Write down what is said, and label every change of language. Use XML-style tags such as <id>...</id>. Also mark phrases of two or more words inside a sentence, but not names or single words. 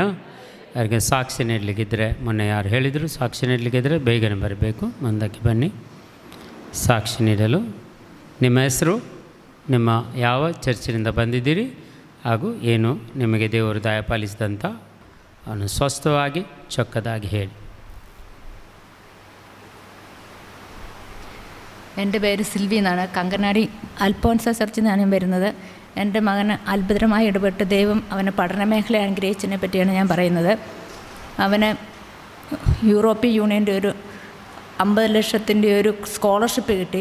<kn>ಯಾರಿಗೆ ಸಾಕ್ಷಿ ನೀಡಲಿಕ್ಕಿದ್ದರೆ, ಮೊನ್ನೆ ಯಾರು ಹೇಳಿದರು ಸಾಕ್ಷಿ ನೀಡಲಿಕ್ಕಿದ್ದರೆ ಬೇಗನೆ ಬರಬೇಕು, ಮುಂದಕ್ಕೆ ಬನ್ನಿ ಸಾಕ್ಷಿ ನೀಡಲು. ನಿಮ್ಮ ಹೆಸರು, ನಿಮ್ಮ ಯಾವ ಚರ್ಚಿನಿಂದ ಬಂದಿದ್ದೀರಿ, ಹಾಗೂ ಏನು ನಿಮಗೆ ದೇವರು ದಯಪಾಲಿಸಿದಂಥ ಅವನು ಸ್ವಸ್ಥವಾಗಿ ಚೊಕ್ಕದಾಗಿ ಹೇಳಿ.</kn> <ml>എൻ്റെ പേര് സിൽവി എന്നാണ്. കങ്കനാടി അൽഫോൻസ ചർച്ചിൽ നിന്നാണ് ഞാൻ വരുന്നത്. എൻ്റെ മകന് അത്ഭുതമായി ഇടപെട്ട് ദൈവം അവനെ പഠന മേഖല അനുഗ്രഹിച്ചതിനെ പറ്റിയാണ് ഞാൻ പറയുന്നത്. അവന് യൂറോപ്യൻ യൂണിയൻ്റെ ഒരു 50 ലക്ഷത്തിൻ്റെ ഒരു സ്കോളർഷിപ്പ് കിട്ടി.</ml>